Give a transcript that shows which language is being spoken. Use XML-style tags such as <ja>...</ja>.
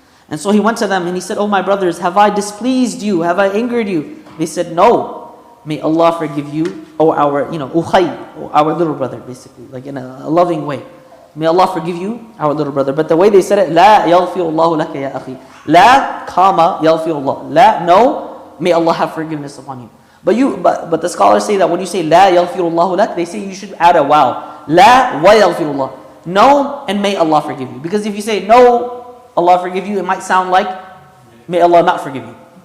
<en>And so he went to them and he said, oh my brothers, have I displeased you? Have I angered you? They said, no. May Allah forgive you, O our, ukhay, our little brother, basically, like in a loving way. May Allah forgive you, our little brother. But the way they said it,</en> <ar>لا يغفر الله لك يا أخي. لا, comma, يغفر الله.</ar> <en>La, no, may Allah have forgiveness upon you. But the scholars say that when you say</en> <ar>لا يغفر الله لك,</ar> <en>they say you should add a wow.</en> <ar>لا ويغفر الله.</ar> <en>No, and may Allah forgive you. Because if you say no, Allah forgive you, it might sound like may Allah not forgive you.</en>